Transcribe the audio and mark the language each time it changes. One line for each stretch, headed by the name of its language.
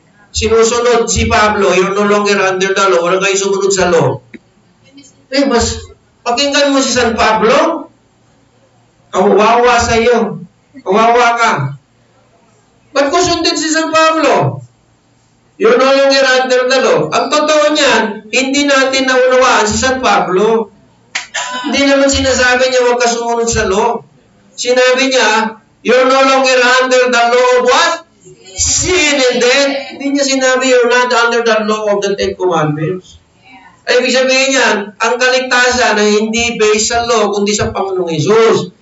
Filipino: Sinusunod si Pablo,
English: you're no longer under the law.
Filipino: Wala kayo sumunod sa law. Eh, mas pakinggan mo si San Pablo, kawawa sa iyo. Kawawa ka. Ba't ko sundin si San Pablo?
English: You're no longer under the law.
Filipino: Ang totoo niyan, hindi natin naunawaan si San Pablo. Hindi naman sinasabi niya huwag ka sumunod sa law. Sinabi niya,
English: you're no longer under the law of what? Sin and death.
Filipino: Hindi niya sinabi,
English: you're not under the law of the Ten Commandments.
Filipino: Ay, ibig sabihin niyan, ang kaligtasan ay hindi based sa law, kundi sa Panginoong Jesus.